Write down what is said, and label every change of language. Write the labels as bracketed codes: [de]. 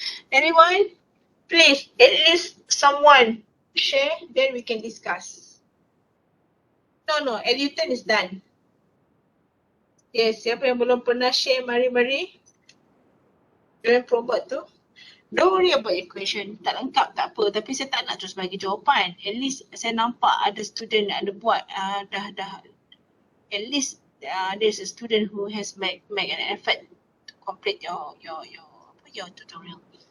[en] Anyone? Please, at least someone share, then we can discuss. No, Eluton is done. [ms] Yes, siapa yang belum pernah share, mari. Join robot tu. [en] Don't worry about your question. [ms] Tak lengkap tak apa. Tapi saya tak nak terus bagi jawapan. At least saya nampak ada student yang ada buat dah. [en] At least there's a student who has make an effort to complete your tutorial.